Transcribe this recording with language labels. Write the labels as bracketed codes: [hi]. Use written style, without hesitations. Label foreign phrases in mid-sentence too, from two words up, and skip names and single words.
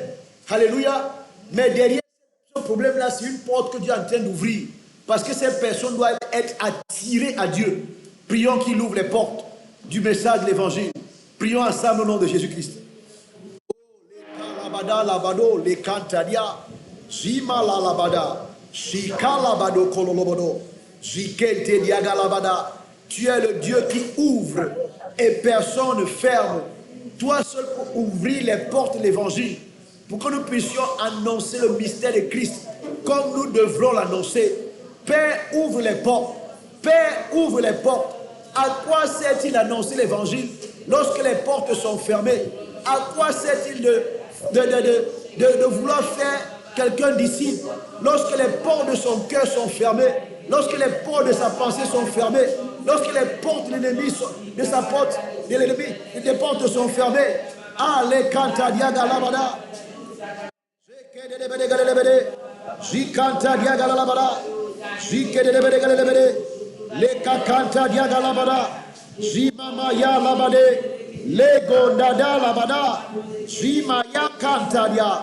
[fr] Alléluia. Mais derrière ce problème-là, c'est une porte que Dieu est en train d'ouvrir. Parce que ces personnes doivent être attirées à Dieu. Prions qu'il ouvre les portes du message de l'évangile. Prions ensemble au nom de Jésus-Christ. Les cantadia, Jima la labada, Shika labado kololobodo, Jikete diaga labada. Tu es le Dieu qui ouvre et personne ne ferme. Toi seul pour ouvrir les portes de l'évangile, pour que nous puissions annoncer le mystère de Christ comme nous devrons l'annoncer. Père, ouvre les portes. Père, ouvre les portes. À quoi sert-il d'annoncer l'évangile lorsque les portes sont fermées? À quoi sert-il de vouloir faire quelqu'un disciple lorsque les portes de son cœur sont fermées, lorsque les portes de sa pensée sont fermées, lorsque les portes de l'ennemi de sa porte, de l'ennemi, les portes sont fermées? Ah, les cantadia galabada. Jikanta diagalabada. Jikedebede. Le kakanta diagalabada. Jimama ya labade. Le gondada labada. Jimaya kantadia.